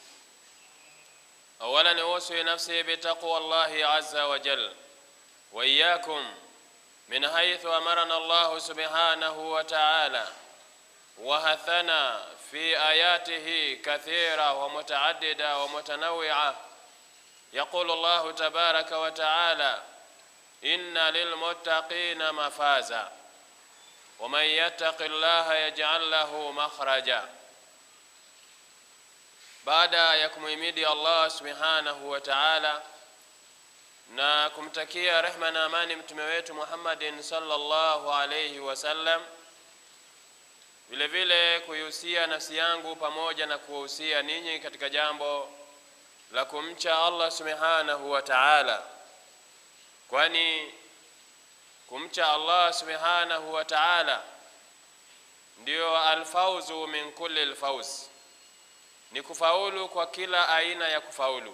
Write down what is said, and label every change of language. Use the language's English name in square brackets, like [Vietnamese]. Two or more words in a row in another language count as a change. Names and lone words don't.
[Arabic] أولا أوصي نفسي بتقوى الله عز وجل وإياكم من حيث أمرنا الله سبحانه وتعالى وحثنا في آياته كثيرة ومتعددة ومتنوعة. يقول الله تبارك وتعالى إن للمتقين مفازا ومن يتق الله يجعل له مخرجا. [Swahili] Baada ya kumhimidi Allah [Arabic] سبحانه وتعالى [Swahili] na kumtakia rehma na amani mtume wetu Muhammadin [Arabic] صلى الله عليه وسلم, [Swahili] vile vile kuihusia nafsi yangu pamoja na kuwahusia ninyi katika jambo la kumcha Allah [Arabic] سبحانه وتعالى, [Swahili] kwani kumcha Allah [Arabic] سبحانه وتعالى [Swahili] ndio [Arabic] الفوز من كل الفوز, [Swahili] ni kufaulu kwa kila aina ya kufaulu.